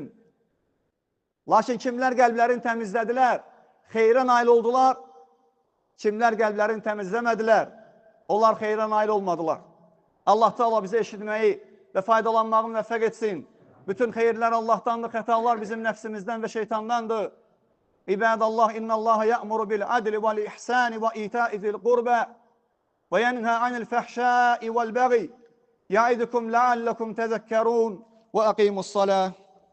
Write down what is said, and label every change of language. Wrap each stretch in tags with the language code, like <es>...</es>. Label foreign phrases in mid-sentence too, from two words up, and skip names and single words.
<az>Lakin kimlər qəlblərini təmizlədilər, xeyrə nail oldular, kimlər qəlblərini təmizləmədilər, onlar xeyrə nail olmadılar. Allah Teala bizə eşitməyi və faydalanmağı müvəffəq etsin. Bütün xeyirlər Allahdandır, xətalar bizim nəfsimizdən və şeytandandır.</az> <ar>عباد الله، إن الله يأمر بالعدل والإحسان وإيتاء ذي القربى وينهى عن الفحشاء والبغي. يعظكم لعلكم تذكرون وأقيموا الصلاة.</ar>